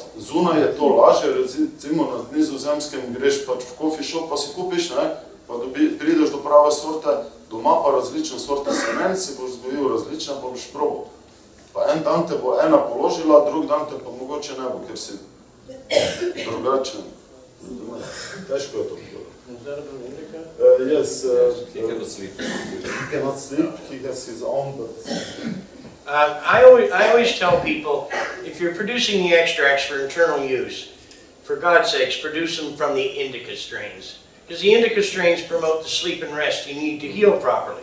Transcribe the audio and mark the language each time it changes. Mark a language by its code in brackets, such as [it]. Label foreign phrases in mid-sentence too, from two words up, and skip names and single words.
[sl] Zunaj je to lažje, recimo na Nizozemskem greš pač v [en] coffee shop, [sl] pa si kupiš, pa prideš do prave sorte, doma pa različne sorte semen, si boš vzgojil različne, pa boš probal. Pa en dan te bo ena položila, drug dan te pa mogoče ne bo, ker si drugačen. Težko je to povedati. [en] Yes, he cannot sleep. He cannot sleep, he has his own, but... I always tell people, if you're producing the extracts for internal use, for God's sakes, produce them from the indica strains. Because the indica strains promote the sleep and rest you need to heal properly.